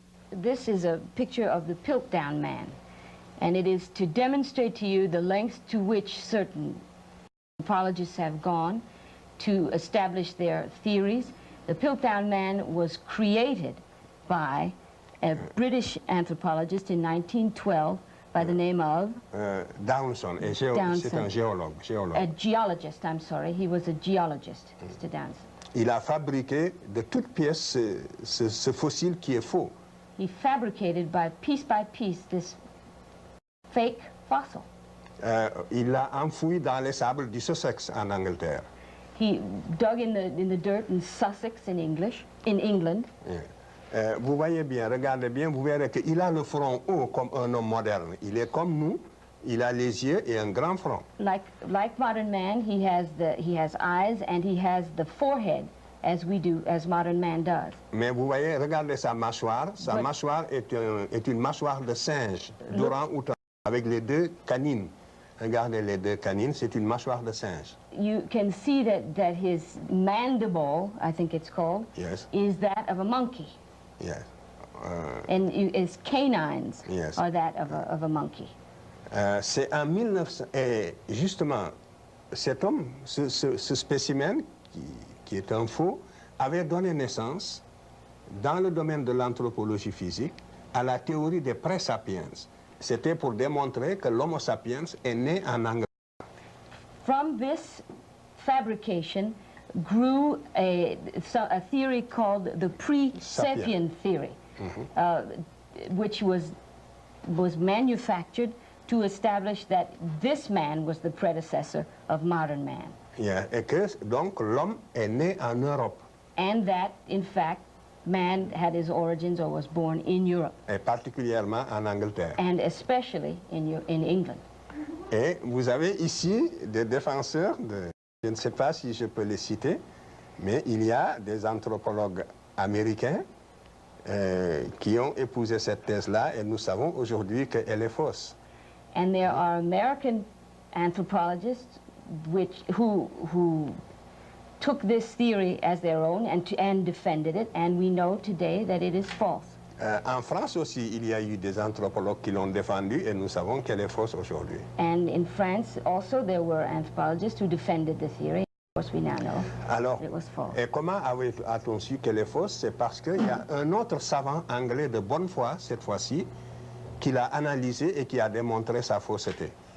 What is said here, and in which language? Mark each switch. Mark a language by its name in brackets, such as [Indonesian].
[English] This is a picture of the Piltdown Man, and it is to demonstrate to you the lengths to which certain anthropologists have gone to establish their theories. The Piltdown Man was created by a British anthropologist in 1912 by the name of [French] Downson, c'est un géologue. [English] A geologist, I'm sorry. He was a geologist, Mr. Downson. [French] Il a fabriqué de toutes pièces ce fossile qui est faux. [English] He fabricated by piece this fake fossil. [French] Il l'a enfoui dans les sables du Sussex en Angleterre. [English] He dug in the dirt in Sussex in England. [French] Vous voyez bien, regardez bien, vous verrez qu'il a le front haut comme un homme moderne. Il est comme nous, il a les yeux et un grand front. [English] Like modern man, he has eyes and he has the forehead as modern man does. [French] Mais vous voyez, regardez sa mâchoire. Sa mâchoire est une mâchoire de singe, d'orang-outan, avec les deux canines. Regardez les deux canines, c'est une mâchoire de singe. [English] You can see that his mandible, I think it's called, yes, is that of a monkey. Yes. And his canines yes, are that of a monkey. [French] C'est en 1900, et justement, cet homme, ce spécimen, qui est un faux, avait donné naissance, dans le domaine de l'anthropologie physique, à la théorie des pré-sapiens. C'était pour démontrer que l'Homo sapiens est né en Angleterre. [English] From this fabrication grew a theory called the pre-sapien theory, which was manufactured to establish that this man was the predecessor of modern man. [French] Yeah, et que donc l'homme est né en Europe. [English] And that, in fact, man had his origins or was born in Europe. [French] Et particulièrement en Angleterre. [English] And especially in England. [French] Et vous avez ici des défenseurs, je ne sais pas si je peux les citer, mais il y a des anthropologues américains qui ont épousé cette thèse-là et nous savons aujourd'hui qu'elle est fausse. [English] And there are American anthropologists who took this theory as their own and defended it, and we know today that it is false. [French] En France aussi, il y a eu des anthropologues qui l'ont défendue et nous savons qu'elle est fausse aujourd'hui. [English] And in France also there were anthropologists who defended the theory. Of course we now know [French] Alors, [English] it was false. [French] Et comment a-t-on su qu'elle est fausse? C'est parce qu'il y a un autre savant anglais de bonne foi, cette fois-ci, qui l'a analysé et qui a démontré sa fausseté.